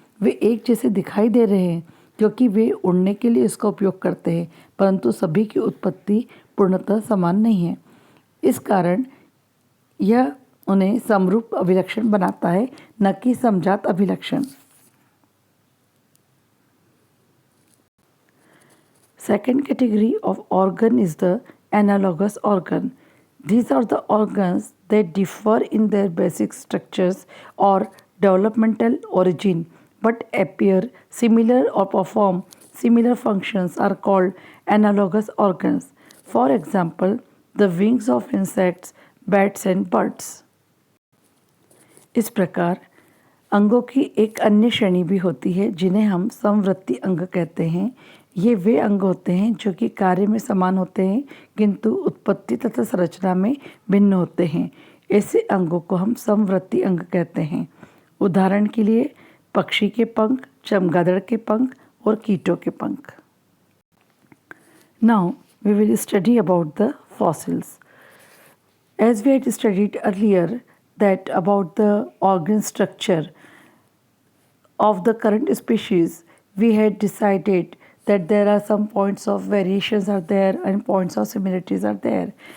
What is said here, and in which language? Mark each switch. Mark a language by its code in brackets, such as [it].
[hi] वे एक जैसे दिखाई दे रहे हैं क्योंकि वे उड़ने के लिए इसका उपयोग करते हैं, परंतु सभी की उत्पत्ति पूर्णतः समान नहीं है। इस कारण यह उन्हें समरूप अभिलक्षण बनाता है, न कि समजात अभिलक्षण। [en] Second category of organ is the analogous organ. These are the organs that differ in their basic structures or developmental origin but appear similar or perform similar functions are called analogous organs. For example, the wings of insects, bats and birds. [hi] इस प्रकार अंगों की एक अन्य श्रेणी भी होती है जिन्हें हम समवर्ती अंग कहते हैं। ये वे अंग होते हैं जो कि कार्य में समान होते हैं किंतु उत्पत्ति तथा संरचना में भिन्न होते हैं। ऐसे अंगों को हम समवर्ती अंग कहते हैं। उदाहरण के लिए पक्षी के पंख, चमगादड़ के पंख और कीटों के पंख। [en] Now we will study about the fossils. As we had studied earlier that about the organ structure of the current species, we had decided that there are some points of variations are there and points of similarities are there.